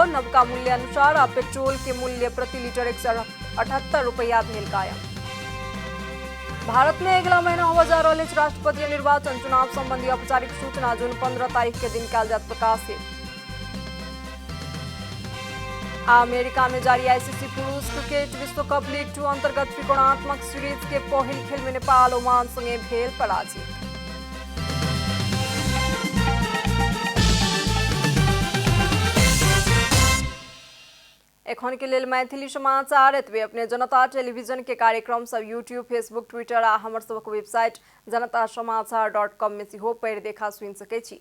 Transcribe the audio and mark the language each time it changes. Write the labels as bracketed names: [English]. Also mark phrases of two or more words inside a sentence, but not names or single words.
[Maithili] नवका मूल्य अनुसार आ पेट्रोल के मूल्य प्रति लीटर 178 रुपया भेल कायम। भारत में अगला महीना होबय जा रहल अछि राष्ट्रपति निर्वाचन। चुनाव संबंधी औपचारिक सूचना जून 15 तारीख के दिन कयल जायत प्रकाशित। अमेरिका में जारी आईसीसी पुरुष क्रिकेट विश्व कप लीग 2 अंतर्गत त्रिकोणात्मक सीरीज के पहिल खेल में नेपाल ओमान संगे भेल पराजित। एखन के लेल मैथिली समाचार एतबे। अपने जनता टेलीविजन के कार्यक्रम सब यूट्यूब, फेसबुक, ट्विटर आ हमर सबक वेबसाइट जनतासमाचार.com में सेहो पढ़ि देखा सुनि सकै छी।